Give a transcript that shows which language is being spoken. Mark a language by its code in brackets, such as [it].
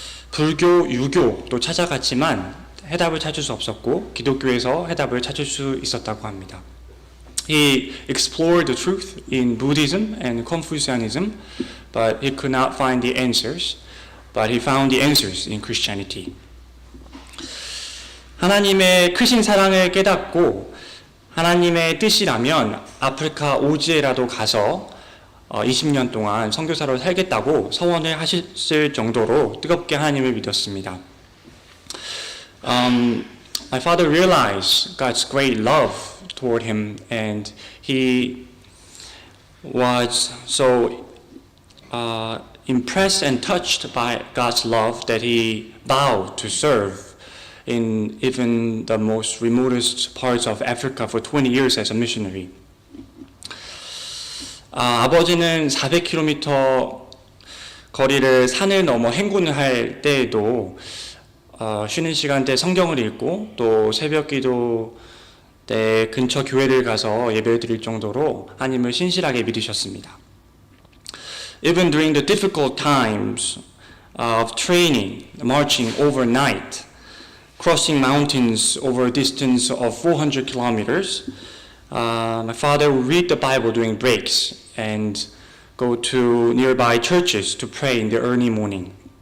[ko] 불교, 유교도 찾아갔지만 해답을 찾을 수 없었고 기독교에서 해답을 찾을 수 있었다고 합니다. [en] He explored the truth in Buddhism and Confucianism, but he could not find the answers. But he found the answers in Christianity. [ko] 하나님의 크신 사랑을 깨닫고 하나님의 뜻이라면 아프리카 오지에라도 가서 20년 동안 선교사로 살겠다고 서원을 하셨을 정도로 뜨겁게 하나님을 믿었습니다. [en] My father realized God's great love toward him, and he was so impressed and touched by God's love that he vowed to serve in even the most remotest parts of Africa for 20 years as a missionary. [ko] 아버지는 400km 거리를 산을 넘어 행군을 할 때에도 쉬는 시간대 성경을 읽고 또 새벽기도 때 근처 교회를 가서 예배를 드릴 정도로 하나님을 신실하게 믿으셨습니다. [en] Even during the difficult times of training, marching overnight, crossing mountains over a distance of 400 kilometers. My father would read the Bible during breaks and go to nearby churches to pray in the early morning.